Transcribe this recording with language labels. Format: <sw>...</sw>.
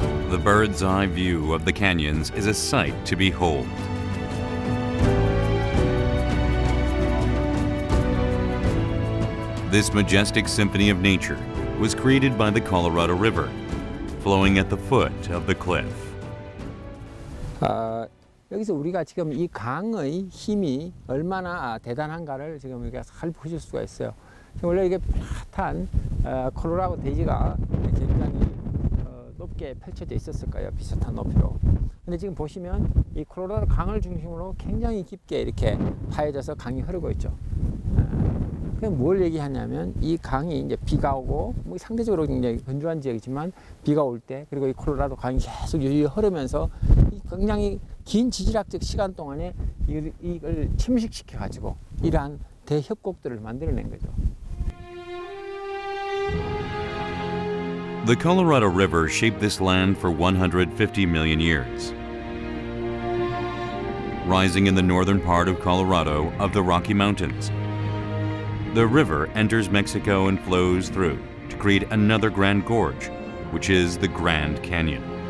<en>The bird's eye view of the canyons is a sight to behold. This majestic symphony of nature was created by the Colorado River, flowing at the foot of the cliff.</en> <ko>여기서 우리가 지금 이 강의 힘이 얼마나 대단한가를 지금 우리가 잘 보실 수가 있어요. 원래 이게 핫한 콜로라도 대지가 굉장히 높게 펼쳐져 있었을 거예요. 비슷한 높이로. 근데 지금 보시면 이 콜로라도 강을 중심으로 굉장히 깊게 이렇게 파여져서 강이 흐르고 있죠. 그럼 뭘 얘기하냐면, 이 강이 이제 비가 오고, 뭐 상대적으로 굉장히 건조한 지역이지만 비가 올 때, 그리고 이 콜로라도 강이 계속 유유히 흐르면서 굉장히 긴 지질학적 시간 동안에 이걸 침식시켜 가지고 이러한 대협곡들을 만들어낸 거죠.</ko> <en>The Colorado River shaped this land for 150 million years. Rising in the northern part of Colorado of the Rocky Mountains, the river enters Mexico and flows through to create another grand gorge, which is the Grand Canyon.</en>